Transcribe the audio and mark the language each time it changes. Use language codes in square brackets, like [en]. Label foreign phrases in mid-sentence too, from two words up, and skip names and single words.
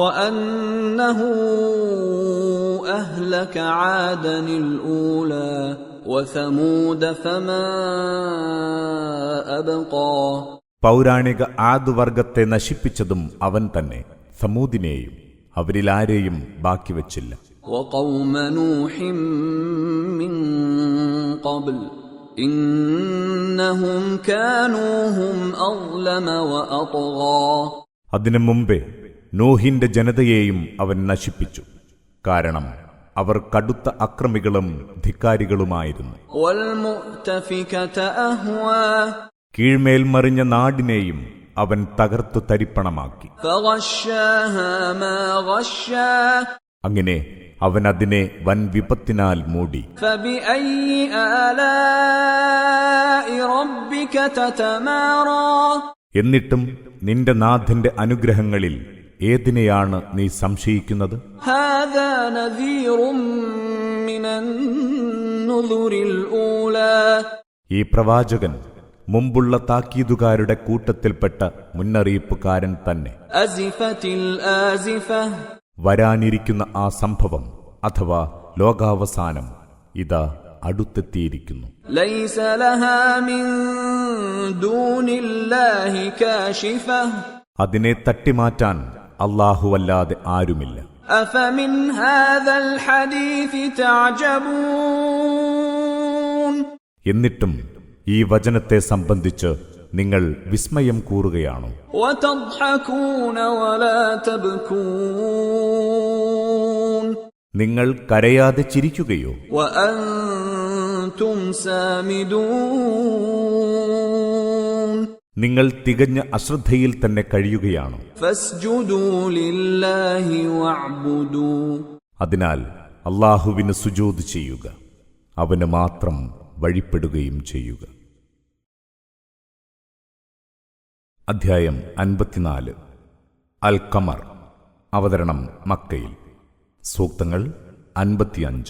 [ml] പൗരാണിക ആദ് വർഗത്തെ നശിപ്പിച്ചതും അവൻ തന്നെ. സമൂദിനെയും അവരിലാരെയും ബാക്കി വച്ചില്ല. [ar] إنهم كانوا هم أظلم وأطغى. [ml] അതിനു മുമ്പേ നോഹിന്റെ ജനതയെയും അവൻ നശിപ്പിച്ചു, കാരണം അവർ കടുത്ത അക്രമികളും ധിക്കാരികളുമായിരുന്നു. [ar] والمؤتفكة أهوى. [ml] കീഴ്മേൽ മറിഞ്ഞ നാടിനെയും അവൻ തകർത്തു തരിപ്പണമാക്കി. [ar] فغشاها ما غشا. [ml] അങ്ങനെ അവൻ അതിനെ വൻ വിപത്തിനാൽ മൂടി. [ar] فبأي آلاء ربك تتمارى. [ml] എന്നിട്ടും നിന്റെ നാഥന്റെ അനുഗ്രഹങ്ങളിൽ ഏതിനെയാണ് നീ സംശയിക്കുന്നത്? [ar] هذا نذير من النذر الأولى. [ml] ഈ പ്രവാചകൻ മുമ്പുള്ള താക്കീതുകാരുടെ കൂട്ടത്തിൽപ്പെട്ട മുന്നറിയിപ്പുകാരൻ തന്നെ. [ar] أزفت الآزفة. [ml] വരാനിരിക്കുന്ന ആ സംഭവം അഥവാ ലോകാവസാനം ഇതാ അടുത്തെത്തിയിരിക്കുന്നു. [ar] ليس لها من دون الله كاشفة. [ml] അതിനെ തട്ടിമാറ്റാൻ അല്ലാഹുവല്ലാതെ ആരുമില്ല. [ar] أفمن هذا الحديث تعجبون. [ml] എന്നിട്ടും ഈ വചനത്തെ സംബന്ധിച്ച് നിങ്ങൾ വിസ്മയം കൂറുകയാണോ? [ar] وتضحكون ولا تبكون. [ml] നിങ്ങൾ കരയാതെ ചിരിക്കുകയോ? [ar] وأنتم سامدون. [ml] നിങ്ങൾ തികഞ്ഞ അശ്രദ്ധയിൽ തന്നെ കഴിയുകയാണോ? [ar] فاسجدوا لله واعبدوا. [ml] അതിനാൽ അല്ലാഹുവിന് സുജൂദ് ചെയ്യുക, അവന് മാത്രം വഴിപ്പെടുകയും ചെയ്യുക. അധ്യായം 54. അൽ ഖമർ. അവതരണം മക്കയിൽ. സൂക്തങ്ങൾ 55.